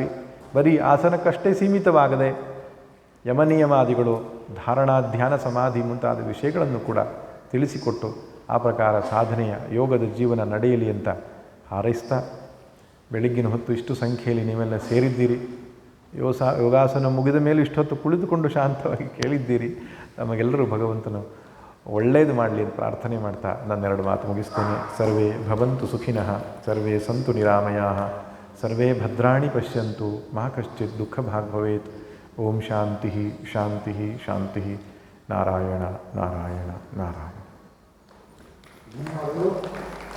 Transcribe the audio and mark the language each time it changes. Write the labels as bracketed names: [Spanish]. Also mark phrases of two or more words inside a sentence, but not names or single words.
[Kannada] ಬರೀ ಆಸನಕ್ಕಷ್ಟೇ ಸೀಮಿತವಾಗದೆ ಯಮನಿಯಮಾದಿಗಳು, ಧಾರಣಾ, ಧ್ಯಾನ, ಸಮಾಧಿ ಮುಂತಾದ ವಿಷಯಗಳನ್ನು ಕೂಡ ತಿಳಿಸಿಕೊಟ್ಟು ಆ ಪ್ರಕಾರ ಸಾಧನೆಯ ಯೋಗದ ಜೀವನ ನಡೆಯಲಿ ಅಂತ ಹಾರೈಸ್ತಾ, ಬೆಳಗ್ಗಿನ ಹೊತ್ತು ಇಷ್ಟು ಸಂಖ್ಯೆಯಲ್ಲಿ ನೀವೆಲ್ಲ ಸೇರಿದ್ದೀರಿ. ಯೋಗಾಸನ ಮುಗಿದ ಮೇಲೆ ಇಷ್ಟೊತ್ತು ಕುಳಿತುಕೊಂಡು ಶಾಂತವಾಗಿ ಕೇಳಿದ್ದೀರಿ. ನಮಗೆಲ್ಲರೂ ಭಗವಂತನು ಒಳ್ಳೆಯದು ಮಾಡಲಿ ಅಂತ ಪ್ರಾರ್ಥನೆ ಮಾಡ್ತಾ ನನ್ನ 2 ಮಾತು ಮುಗಿಸ್ತೇನೆ. [Sanskrit] ಸರ್ವೇ ಭವಂತು ಸುಖಿನಃ, ಸರ್ವೇ ಸಂತು ನಿರಾಮಯಾಃ, ಸರ್ವೇ ಭದ್ರಾಣಿ ಪಶ್ಯಂತು, ಮಾ ಕಶ್ಚಿತ್ ದುಃಖ ಭಾಗ್ ಭವೇತ್. ಓಂ ಶಾಂತಿ ಶಾಂತಿ ಶಾಂತಿ. ನಾರಾಯಣ ನಾರಾಯಣ ನಾರಾಯಣ.